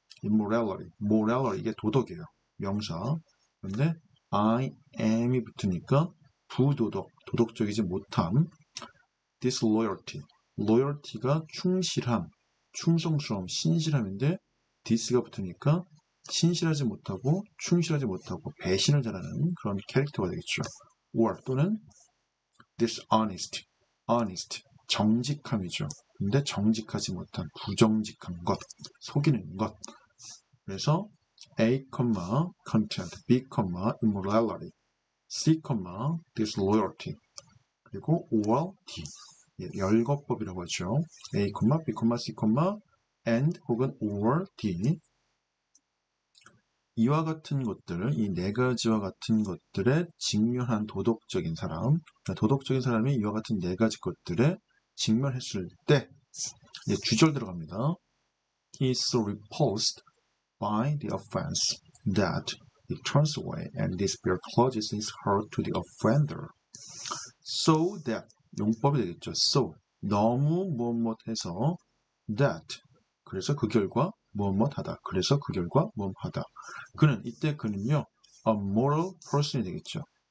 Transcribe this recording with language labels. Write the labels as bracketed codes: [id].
[ko] immorality, morality, 이게 도덕이에요. 명사. 그런데 I am이 붙으니까 부도덕, 도덕적이지 못함. disloyalty, loyalty가 충실함, 충성스러움, 신실함인데 this가 붙으니까 신실하지 못하고 충실하지 못하고 배신을 잘하는 그런 캐릭터가 되겠죠. or 또는 dishonest, honest, 정직함이죠. 근데 정직하지 못한 부정직한 것, 속이는 것. 그래서 A, contempt, B, immorality, C, disloyalty, 그리고 or D, 열거법이라고 하죠. A, B, C, and 혹은 or D. 이와 같은 것들, 이 네 가지와 같은 것들에 직면한 도덕적인 사람, 도덕적인 사람이 이와 같은 네 가지 것들에 직면했을 때 주절 들어갑니다. [en] He is so repulsed by the offense that he turns away and despair closes his heart to the offender. [ko] So that, 용법이 되겠죠. So, 너무 무엇해서 that, 그래서 그 결과 무엇하다. 그래서 그 결과 무엇하다. 그는, 이때 그는요, [en] a moral person [ko] 이 되겠죠.